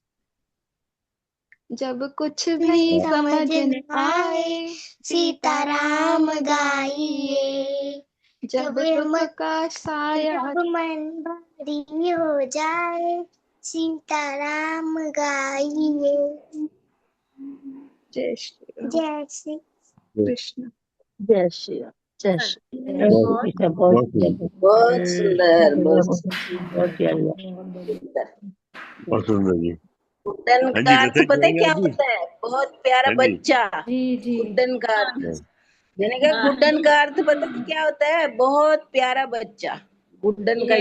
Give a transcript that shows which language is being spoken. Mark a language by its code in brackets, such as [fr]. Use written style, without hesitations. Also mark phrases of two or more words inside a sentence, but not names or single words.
[hi] जब कुछ भी समझ न आए सीताराम गाइए। जब दुख का साया जब मन भारी हो जाए सीताराम गाइए। जय श्री राम। जय श्री कृष्ण। जय श्री राम, जय श्री राम। ये जय बहुत श्री राम। बहुत बहुत सुंदर, बहुत सुंदर, बहुत बहुत प्यारी बात। सुंदर। बहुत सुंदर जी। गुड्डन हाँ का जी, अर्थ लता पता है जी क्या आप भी। होता है? बहुत प्यारा हाँ जी। बच्चा। जी जी। गुड्डन का अर्थ, हाँ, मैंने कहा हाँ, गुड्डन का अर्थ पता है क्या होता है? बहुत प्यारा बच्चा। गुड्डन का